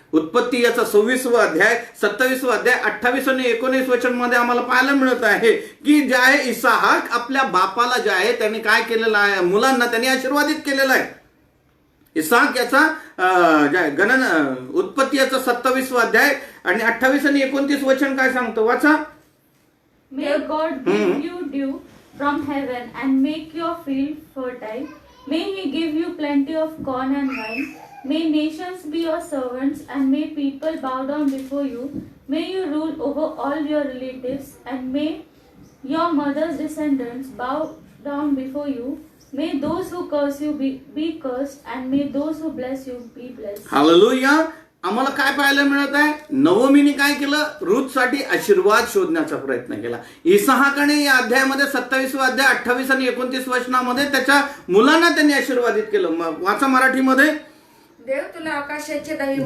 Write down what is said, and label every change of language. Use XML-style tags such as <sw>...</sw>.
<mr>उत्पत्ती याचा 26वा अध्याय 27वा अध्याय 28 आणि 19 वचन मध्ये आम्हाला पाहायला मिळत आहे की जे आहे इसाहाक आपल्या बापाला जे आहे त्यांनी काय केलेलं आहे, मुलांना त्यांनी आशीर्वादित केलेलं आहे. इसाहाक याचा गणन उत्पत्ती याचा 27वा अध्याय आणि 28 आणि 29 वचन काय सांगतो वाचा.</mr> <en>May God give you dew from heaven and make your field fertile. May he give you plenty of corn and wine. May nations be your servants and may people bow down before you. May you rule over all your relatives and may your mother's descendants bow down before you. May those who curse you be cursed and may those who bless you be blessed.</en> <mr>Hallelujah. आम्हाला काय पाहायला मिळत आहे? नवमीने काय केलं? रूथसाठी आशीर्वाद शोधण्याचा प्रयत्न केला. इसहाकाने या अध्यायामध्ये 27 अध्याय 28 आणि 29 वचनामध्ये त्याच्या मुलांना त्यांनी आशीर्वादित केलं. वाचा मराठीमध्ये. देव तुला आकाशाचे दहिवर,</mr>